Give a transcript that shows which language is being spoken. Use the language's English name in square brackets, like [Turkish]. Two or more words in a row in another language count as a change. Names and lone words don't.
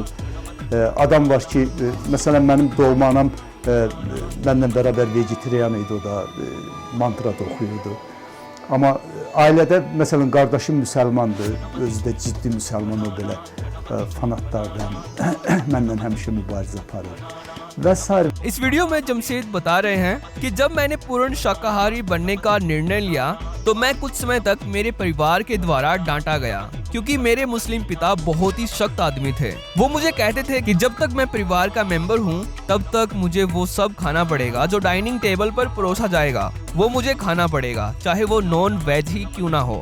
[Azerbaijani] Adam var ki, məsələn mənim doğma anam [Turkish] Benimle beraber vejetaryen [Azerbaijani] idi, o da mantra da oxuyurdu. Amma ailədə məsələn qardaşım müsəlmandır, özü də ciddi müsəlman, o belə fanatlardan mənlə həmişə mübarizə aparır. [Hindi] इस वीडियो में जमशेद बता रहे हैं कि जब मैंने पूर्ण शाकाहारी बनने का निर्णय लिया तो मैं कुछ समय तक मेरे परिवार के द्वारा डांटा गया, क्योंकि मेरे मुस्लिम पिता बहुत ही सख्त आदमी थे। वो मुझे कहते थे कि जब तक मैं परिवार का मेंबर हूँ तब तक मुझे वो सब खाना पड़ेगा जो [English] dining table [Hindi] पर परोसा जाएगा, वो मुझे खाना पड़ेगा, चाहे वो [English] non veg [Hindi] ही क्यों ना हो।